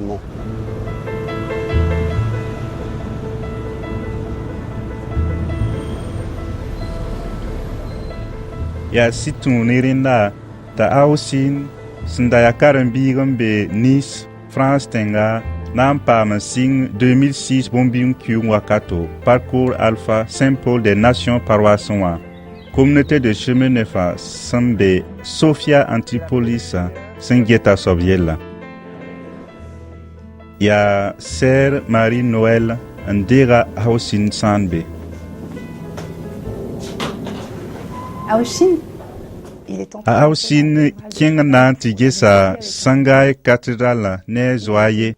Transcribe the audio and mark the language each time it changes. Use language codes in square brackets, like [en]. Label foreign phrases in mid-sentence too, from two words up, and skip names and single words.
[mos] Yaa sɩd tũuni rẽnda t'a Aosin sẽn da yaa karen-biig n be Nice, France tẽnga na n paam n sɩng 2006 bõn-bĩng kiuug wakato parcours alpha Saint-Paul des Nations paroisse wã communauté de chemin nefa sẽn be Sophia Antipolis sẽn geta soab yella. Yaa sɛɛr Marie Noël n deega Aosin sãn be. A Aosin kẽng na n tɩ gesa Sãngaay cathédrale ne a zoa ye.